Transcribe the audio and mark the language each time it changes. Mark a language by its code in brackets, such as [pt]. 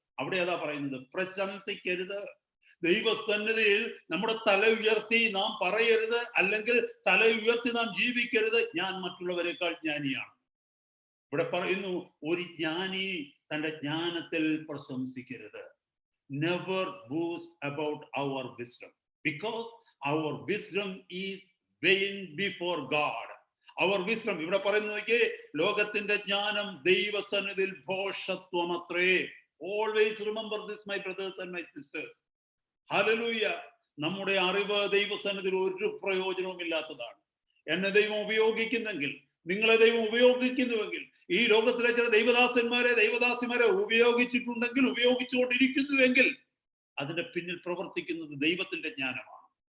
[ml] അവിടെ അതാ പറയുന്നത്, പ്രശംസിക്കരുത്. ദൈവസന്നിധിയിൽ നമ്മുടെ തല ഉയർത്തി നാം പറയരുത്, അല്ലെങ്കിൽ തല ഉയർത്തി നാം ജീവിക്കരുത്, ഞാൻ മറ്റുള്ളവരെക്കാൾ ജ്ഞാനിയാണ്. ഇവിടെ പറയുന്നു, ഒരു ജ്ഞാനി തന്റെ ജ്ഞാനത്തിൽ പ്രശംസിക്കരുത്. [en] Never boast about our wisdom, because our wisdom is vain before God. Our wisdom, [ml] ഇവിടെ പറയുന്നത് ലോകത്തിന്റെ ജ്ഞാനം ദൈവസന്നിധിയിൽ ഭോഷത്വം അത്രേ. [en] Always remember this, my brothers and my sisters. [ml] Hallelujah. നമ്മുടെ അറിവ് ദൈവസന്നിധിയിൽ ഒരു പ്രയോജനവും ഇല്ലാത്തതാണ്. എന്നെ ദൈവം ഉപയോഗിക്കുന്നെങ്കിൽ, നിങ്ങളെ ദൈവം ഉപയോഗിക്കുന്നുവെങ്കിൽ, ഈ ലോകത്തിലെ ചില ദൈവദാസിമാരെ ഉപയോഗിച്ചിട്ടുണ്ടെങ്കിൽ, ഉപയോഗിച്ചുകൊണ്ടിരിക്കുന്നുവെങ്കിൽ, അതിന്റെ പിന്നിൽ പ്രവർത്തിക്കുന്നത് ദൈവത്തിന്റെ ജ്ഞാനമാണ്.